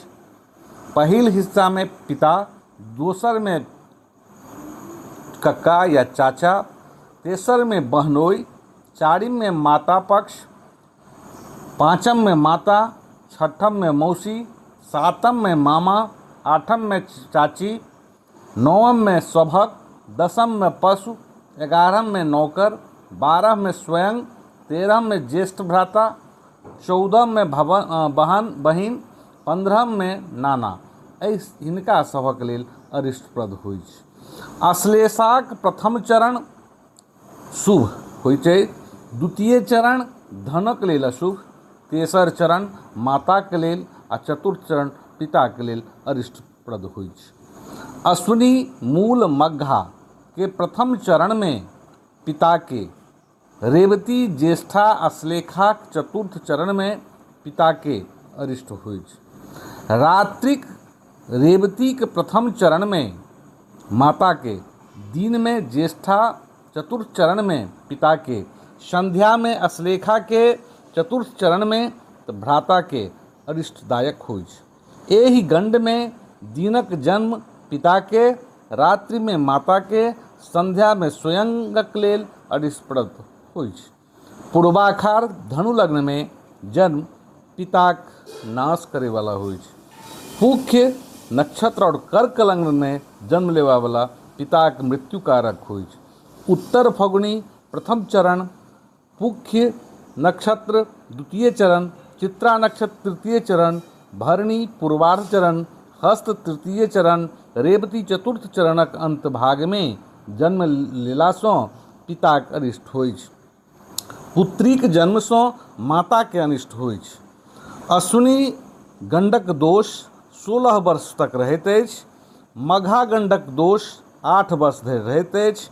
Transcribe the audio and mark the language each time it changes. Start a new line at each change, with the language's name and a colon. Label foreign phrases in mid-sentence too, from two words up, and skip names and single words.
Maithili: पहिल हिस्सा में पिता, दोसर में कक्का या चाचा, तेसर में बहनोई, चारिम में माता पक्ष, पाँचम में माता, छठम में मौसी, 7म में मामा, 8म में चाची, 9म में सभक, 10म में पशु, 11म में नौकर, 12म में स्वयं, 13म में ज्येष्ठ भ्राता, 14म में बहिन, 15म में नाना। हिनका सभक लेल अरिष्टप्रद होइ छै। अश्लेषाक प्रथम चरण शुभ होइ छै, द्वितीय चरण धनक लेल अशुभ, तेसर चरण माताक लेल आ चतुर्थ चरण पिताक लेल अरिष्टप्रद होइ छै। अश्विनी मूल मघा के प्रथम चरण में पिता के, रेवती ज्येष्ठा अश्लेषाक चतुर्थ चरण में पिता के अरिष्ट होइ छै। रात्रिक रेवतीक प्रथम चरण में माता के, दिन में ज्येष्ठा चतुर्थ चरण में पिता के, संध्या में अश्लेषा के चतुर्थ चरण में भ्राता के अरिष्टदायक होइ छै। एहि गंड में दिनक जन्म पिता के, रात्रि में माता के, संध्या में स्वयंक लेल अरिष्टप्रद होइ छै। पूर्वाखार धनु लग्न में जन्म पिताक नाश करे वाला होइ छै। पुख्य नक्षत्र और कर्क लग्न में जन्म लेवा वाला पिताक मृत्यु कारक होइ छै। उत्तर फगुनी प्रथम चरण, पुख्य नक्षत्र द्वितीय चरण, चित्रा नक्षत्र तृतीय चरण, भरणी पूर्वार्ध चरण, हस्त तृतीय चरण, रेवती चतुर्थ चरणक अंत भाग में जन्म लेलासँ पिताक अनिष्ट होइ छै। पुत्रीक जन्मसँ माता के अनिष्ट होइ छै। अश्विनी गंडक दोष 16 वर्ष तक रहैत अछि। मघा गंडक दोष 8 वर्ष धरि रहैत अछि।